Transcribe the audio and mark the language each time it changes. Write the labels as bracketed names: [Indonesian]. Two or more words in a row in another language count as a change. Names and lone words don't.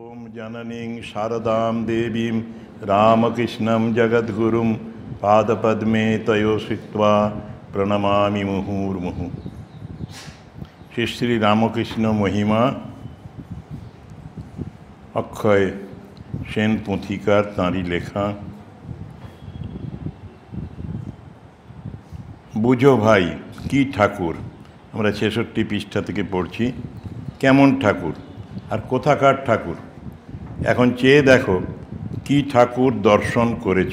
[Sanskrit] जननीं शारदां देवीं रामकृष्णं जगद्गुरुं पादपद्मे तयो स्थित्वा प्रणमामि मुहुर्मुहुः। [Bangla] श्री श्री रामकृष्ण महिमा অক্ষয় সেন পুঁথিকার তাঁরই লেখা। বুঝো ভাই কি ঠাকুর, আমরা ৬৬ পৃষ্ঠা থেকে পড়ছি। কেমন ঠাকুর আর কোথাকার ঠাকুর, এখন চেয়ে দেখো কি ঠাকুর দর্শন করেছ।